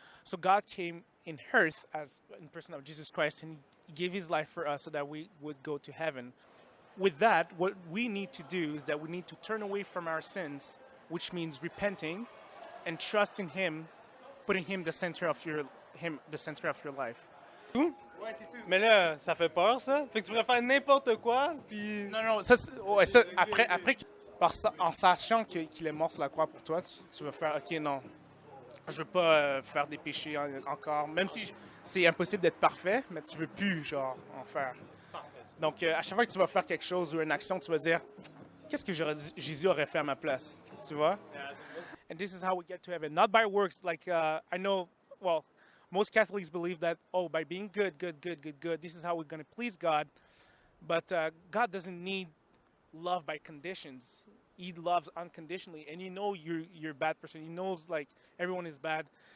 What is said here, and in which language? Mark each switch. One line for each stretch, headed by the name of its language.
English: So God came in earth as in person of Jesus Christ, and He gave His life for us so that we would go to heaven. With that, what we need to do is that we need to turn away from our sins, which means repenting and trusting Him, putting Him the center of your life.
French: Mais là, ça fait peur, ça. Fait que tu pourrais faire n'importe quoi, puis... Non, ça, ouais, ça après en sachant qu'il est mort sur la croix pour toi, tu vas faire, ok, non, je veux pas faire des péchés encore, même si c'est impossible d'être parfait, mais tu veux plus, genre, en faire. Donc, à chaque fois que tu vas faire quelque chose ou une action, tu vas dire, qu'est-ce que Jésus aurait fait à ma place, tu vois?
English: And this is how we get to heaven, not by works. Like I know, well, most Catholics believe that, oh, by being good, this is how we're going to please God. But God doesn't need love by conditions. He loves unconditionally, and you know you're a bad person. He knows like everyone is bad.